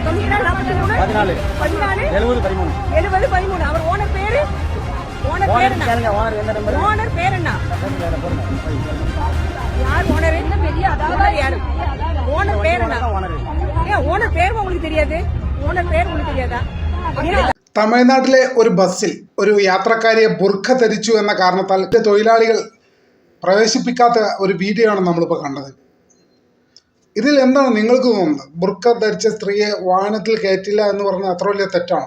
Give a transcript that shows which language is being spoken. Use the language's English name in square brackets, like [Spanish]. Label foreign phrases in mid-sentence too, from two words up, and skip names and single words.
[Tamil] 43 14 70 13. அவர் ஓனர் பேரு? ஓனர் பேர் என்ன? ஓனர் பேர் என்ன? யார் ஓனர்? என்ன பெரிய அதாவது யாரு ஓனர் பேர் என்ன? ஏன் ஓனர் பேர் உங்களுக்கு தெரியாது? ஓனர் பேர் உங்களுக்கு தெரியாதா? [Malayalam] തമിഴ്നാട്ടിലെ ഒരു ബസ്സിൽ ഒരു യാത്രക്കാരിയെ ബുർഖ ധരിച്ചു എന്ന കാരണത്താൽ തൊഴിലാളികൾ പ്രവേശിപ്പിക്കാത്ത ഒരു വീഡിയോ ആണ് നമ്മളിപ്പോൾ കണ്ടത്. ഇതിൽ എന്താണ് നിങ്ങൾക്ക് തോന്നുന്നത്? ബുർഖ ധരിച്ച സ്ത്രീയെ വാഹനത്തിൽ കയറ്റില്ല എന്ന് പറഞ്ഞാൽ അത്ര വലിയ തെറ്റാണോ?